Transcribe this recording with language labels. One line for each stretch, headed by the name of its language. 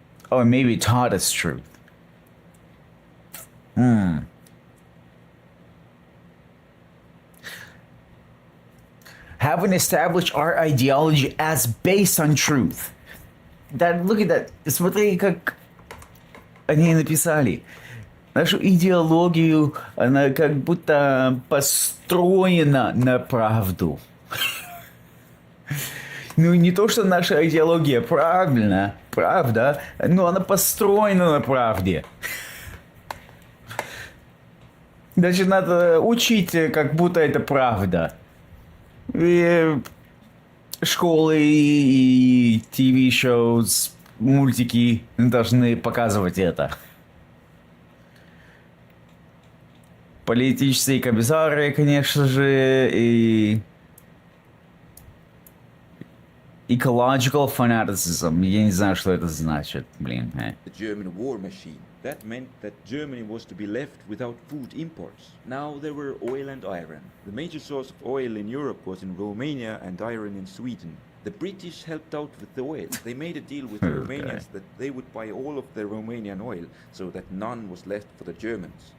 English: Oh, it may be taught as truth. Having established our ideology as based on truth. Look at that.
Russian: Смотри, как они написали. нашу идеологию, она как будто построена на правду. Ну, не то, что наша идеология правда, но она построена на правде. Значит, надо учить, как будто это правда. И школы и ТВ-шоу, мультики должны показывать это. Политические комиссары, конечно же, и
English: ecological fanaticism.
Russian: Я не знаю, что это значит, блин.
English: The German war machine. That meant that Germany was to be left without food imports. Now there were oil and iron. The major source of oil in Europe was in Romania and iron in Sweden. The British helped out with the oil. They made a deal with the Romanians that they would buy all of the Romanian oil so that none was left for the Germans.